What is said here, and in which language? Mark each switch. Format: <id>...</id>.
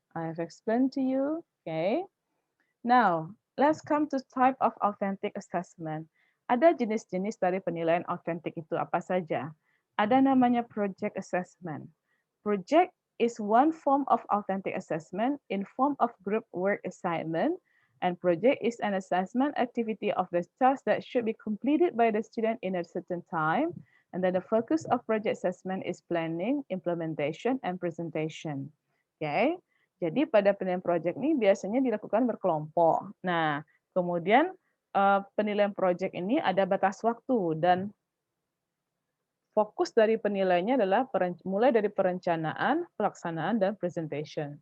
<en>I have explained to you, okay? Now, let's come to type of authentic assessment.</en> <id>Ada jenis-jenis dari penilaian autentik itu apa saja? Ada namanya project assessment.</id> <en>Project is one form of authentic assessment in form of group work assignment, and project is an assessment activity of the task that should be completed by the student in a certain time, and then the focus of project assessment is planning, implementation, and presentation. Okay?</en> <id>Jadi pada penilaian project ini biasanya dilakukan berkelompok. Nah, kemudian penilaian project ini ada batas waktu dan fokus dari penilaiannya adalah mulai dari perencanaan, pelaksanaan, dan presentation.</id>